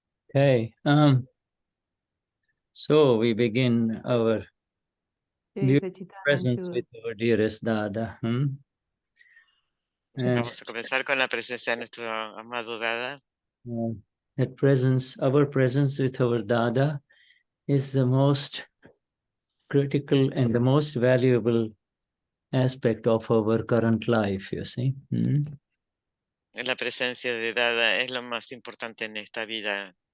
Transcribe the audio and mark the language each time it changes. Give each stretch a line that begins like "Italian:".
English: Okay. So we begin our beautiful presence with our dearest Dada. And
Spanish: Vamos a comenzar con la presencia de nuestro amado Dada.
English: that presence, our presence with our Dada, is the most critical and the most valuable aspect of our current life, you see.
Spanish: La presencia de Dada es lo más importante en esta vida.